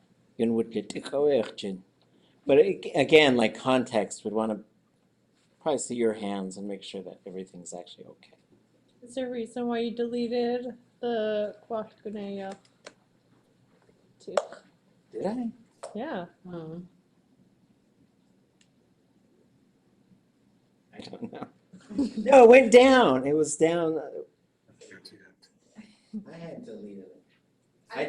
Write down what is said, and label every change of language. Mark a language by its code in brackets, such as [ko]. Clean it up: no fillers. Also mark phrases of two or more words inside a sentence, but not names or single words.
[en] Yun would get to. But again, like context, would want to probably see your hands and make sure that everything's actually okay. Is there a reason why you deleted the ʼatudli.átg too? Did I? Yeah. I don't know. No, it went down. It was down. I had deleted it.